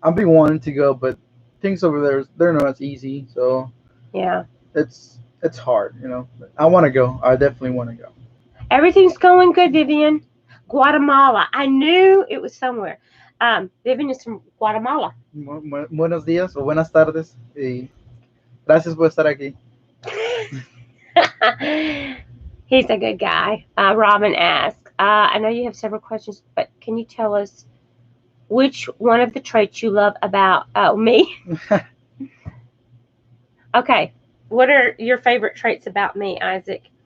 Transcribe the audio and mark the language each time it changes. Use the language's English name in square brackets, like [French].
[English] I've been wanting to go, but things over there they're not as easy. So Yeah, it's hard. I want to go. I definitely want to go. everything's going good, Vivian. Guatemala. I knew it was somewhere. Vivian is from Guatemala. [Spanish] Buenos días o buenas tardes. Y gracias por estar aquí. [English] He's a good guy. Robin asked, I know you have several questions, but can you tell us which one of the traits you love about me? Okay. What are your favorite traits about me, Isaac?